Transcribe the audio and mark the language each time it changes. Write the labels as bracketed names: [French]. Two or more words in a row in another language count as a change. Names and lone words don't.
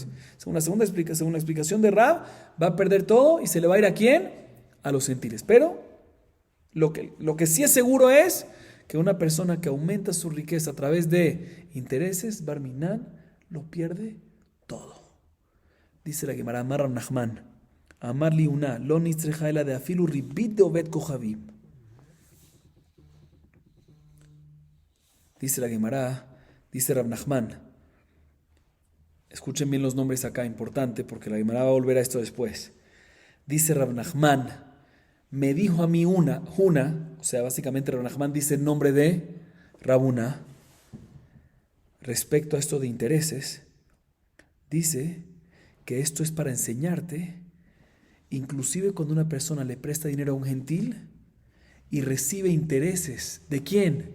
[Spanish] Según la explicación de Rab, va a perder todo y se le va a ir ¿a quién? A los gentiles. Pero lo que sí es seguro es que una persona que aumenta su riqueza a través de intereses, Barminan, lo pierde todo. Dice la Gemara, [Aramaic] אמר רב נחמן אמר לי הונא לא נצרכא אלא דאפילו רבית דעובד כוכבים. [Spanish] Dice la Gemara, dice Rav Nachman, escuchen bien los nombres acá, importante, porque la Gemara va a volver a esto después. Dice Rav Nachman, me dijo a mí una, o sea, básicamente Rav Nachman dice el nombre de Rabuna, respecto a esto de intereses, dice que esto es para enseñarte, inclusive cuando una persona le presta dinero a un gentil y recibe intereses, ¿de quién?